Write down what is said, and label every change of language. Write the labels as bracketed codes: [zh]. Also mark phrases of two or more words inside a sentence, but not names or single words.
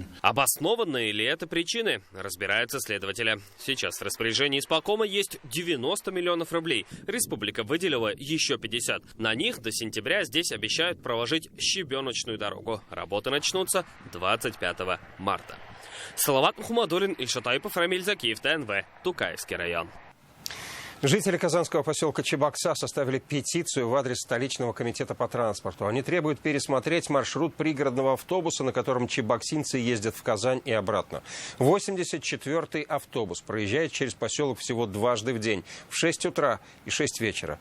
[ru] Обоснованные ли это причины, разбираются следователи. Сейчас в распоряжении исполкома есть 90 миллионов рублей. Республика выделила еще 50. На них до сентября здесь обещают проложить щебеночную дорогу. Работы начнутся 25 марта. Салават Мухаммадуллин, Ильшат Айпов, Рамиль Закиев, ТНВ, Тукаевский район. Жители казанского поселка Чебокса составили петицию в адрес столичного комитета по транспорту. Они требуют пересмотреть маршрут пригородного автобуса, на котором чебоксинцы ездят в Казань и обратно. 84-й автобус проезжает через поселок всего дважды в день, в 6 утра и 6 вечера.